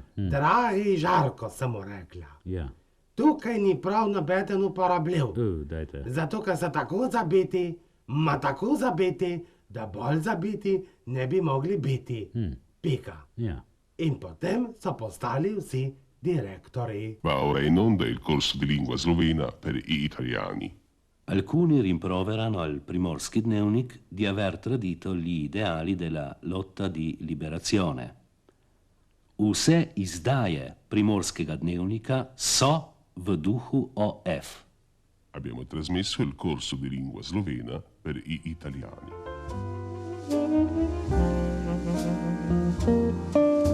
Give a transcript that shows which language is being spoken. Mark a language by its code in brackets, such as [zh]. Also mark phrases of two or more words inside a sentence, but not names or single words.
[sl] Dragi Žarko, sem mu rekla, Ja. tukaj ni prav nobeden uporabljiv. Dajte. Zato, ker so tako zabiti, da bolj zabiti ne bi mogli biti. Pika. Ja. In potem so postali vsi direttori. [it] Va ora in onda il corso di lingua slovena per gli italiani. Alcuni rimproverano al Primorski dnevnik di aver tradito gli ideali della lotta di liberazione. [sl] Vse izdaje Primorskega dnevnika so v duhu OF. [it] Abbiamo trasmesso il corso di lingua slovena per gli italiani.